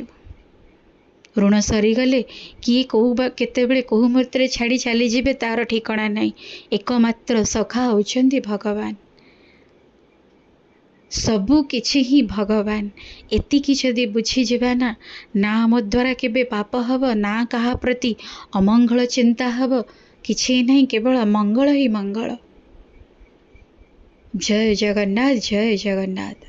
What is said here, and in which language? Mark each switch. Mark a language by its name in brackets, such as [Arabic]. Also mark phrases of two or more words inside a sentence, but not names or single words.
[Odia] ଋଣ ସରିଗଲେ କିଏ କେତେବେଳେ କେଉଁ ମୁହୂର୍ତ୍ତେ ଛାଡ଼ି ଚାଲି ଯିବେ ତା'ର ଠିକଣା ନାହିଁ। ଏକମାତ୍ର ସଖା ହେଉଛନ୍ତି ଭଗବାନ, ସବୁ କିଛି ହିଁ ଭଗବାନ। ଏତିକି ଯଦି ବୁଝି ଯିବା ନା, ନା ଆମ ଦ୍ୱାରା କେବେ ପାପ ହେବ, ନା କାହା ପ୍ରତି ଅମଙ୍ଗଳ ଚିନ୍ତା ହେବ, କିଛି ନାହିଁ, କେବଳ ମଙ୍ଗଳ ହିଁ ମଙ୍ଗଳ। ଜୟ ଜଗନ୍ନାଥ, ଜୟ ଜଗନ୍ନାଥ।